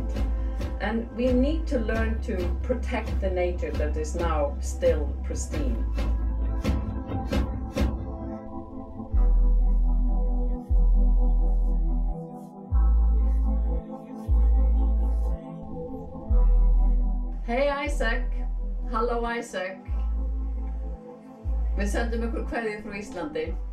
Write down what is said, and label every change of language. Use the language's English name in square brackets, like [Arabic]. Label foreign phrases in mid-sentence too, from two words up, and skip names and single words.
[English] And we need to learn to protect the nature that is now still pristine. Hey Isaac, [Icelandic] halló Isaac. Við sendum ykkur kveðju frá Íslandi.